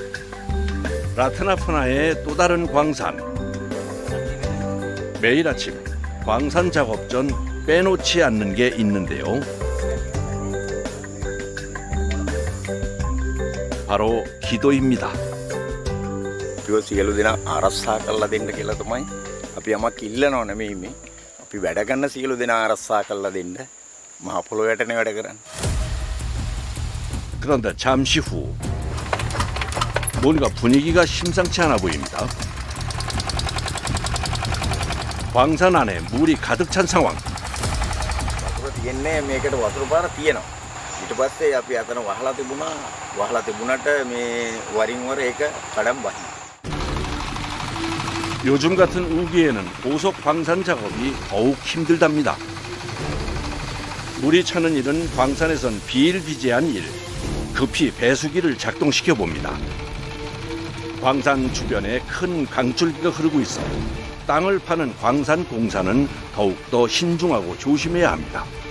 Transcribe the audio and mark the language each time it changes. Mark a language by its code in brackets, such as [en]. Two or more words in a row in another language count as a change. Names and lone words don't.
[ko] 라트나푸나의 또 다른 광산. 매일 아침 광산 작업 전 빼놓지 않는 게 있는데요. 바로 기도입니다. [si] ඒක සියලු දෙනා ආරක්ෂා කරලා දෙන්න කියලා තමයි අපි යමක් ඉල්ලනව නෙමෙයි මේ. අපි වැඩ කරන සියලු දෙනා ආරක්ෂා කරලා දෙන්න මහ පොළොවටනේ වැඩ කරන්නේ. [ko] 그런데 잠시 후 뭔가 분위기가 심상치 않아 보입니다. 광산 안에 물이 가득 찬 상황. [si] වතුර තියෙන්නේ මේකට වතුර පාර තියෙනවා. ඊට පස්සේ අපි අතන වහලා තිබුණා. වහලා තිබුණාට මේ වරින් වර ඒක කඩම් බහිනවා. [ko] 요즘 같은 우기에는 보석 광산 작업이 더욱 힘들답니다. 물이 차는 일은 광산에선 비일비재한 일. 급히 배수기를 작동시켜 봅니다. 광산 주변에 큰 강줄기가 흐르고 있어 땅을 파는 광산 공사는 더욱더 신중하고 조심해야 합니다.